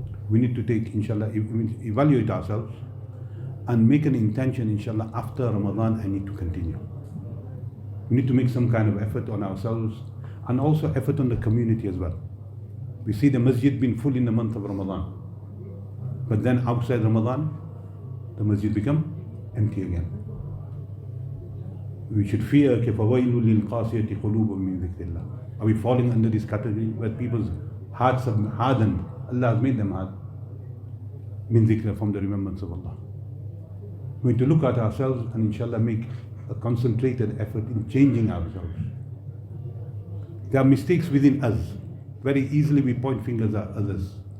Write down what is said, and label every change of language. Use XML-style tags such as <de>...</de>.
<en>We need to take, inshallah, evaluate ourselves and make an intention, inshallah, after Ramadan I need to continue. We need to make some kind of effort on ourselves and also effort on the community as well. We see the masjid being full in the month of Ramadan. But then outside Ramadan, the masjid become empty again. We should fear,</en> <ar>فَوَيْلٌ لِلْقَاسِيَةِ قُلُوبٌ مِّن ذِكْرِ اللَّهِ.</ar> <en>Are we falling under this category where people's hearts are hardened? Allah has made them hard. Min dhikr, from the remembrance of Allah. We need to look at ourselves and inshallah make a concentrated effort in changing ourselves. There are mistakes within us. Very easily we point fingers at others.</en>